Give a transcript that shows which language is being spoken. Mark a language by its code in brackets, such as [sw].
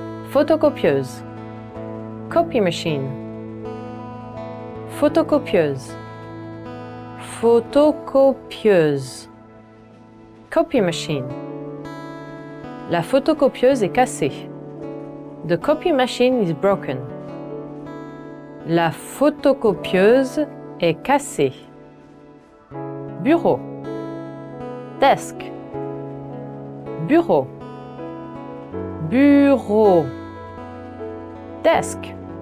[fr] Photocopieuse. [en] Copy machine. [fr] Photocopieuse. Photocopieuse. [en] Copy machine. [fr] La photocopieuse est cassée. [en] The copy machine is broken. [fr] La photocopieuse est cassée. Bureau. [en] Desk. [fr] Bureau. Bureau. Desk.